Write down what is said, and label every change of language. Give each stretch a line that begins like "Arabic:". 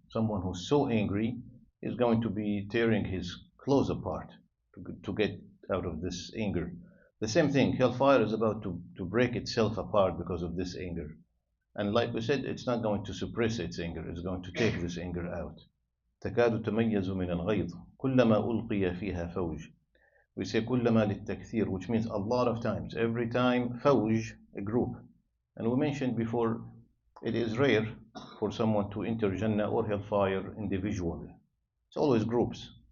English: Someone who's so angry is going to be tearing his clothes apart to get out of this anger. The same thing, hellfire is about to break itself apart because of this anger. And like we said, it's not going to suppress its anger, it's going to take this anger out.
Arabic: تكاد تميز من الغيظ كلما ألقي فيها فوج.
English: We say كلما للتكثير, which means a lot of times. Every time, فوج, a group. And we mentioned before, it is rare for someone to enter Jannah or hellfire individually. It's always groups.